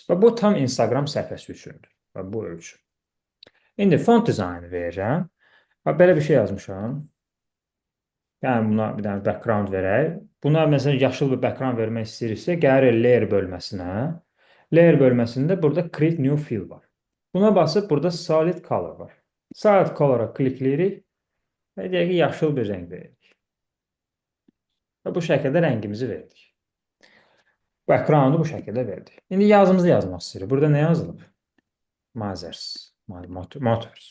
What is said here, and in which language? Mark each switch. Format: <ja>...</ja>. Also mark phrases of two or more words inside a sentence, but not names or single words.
<az>Və bu tam Instagram səhifəsi üçündür. Və bu ölçü. İndi font dizaynı verirəm. Belə bir şey yazmışam. Yəni, buna bir dənə background verək. Buna, məsələn, yaşıl bir background vermək istəyiriksə, gəlir layer bölməsinə. Layer bölməsində burada</az> <en>create new fill</en> <az>var. Buna basıb, burada</az> <en>solid color</en> <az>var.</az> <en>Solid color'a</en> <az>klikləyirik və deyək ki, yaşıl bir rəng veririk. Və bu şəkildə rəngimizi verdik. Background'u bu şəkildə verdik. İndi yazımızı yazmaq istəyirik. Burada nə yazılıb? Motors.</az>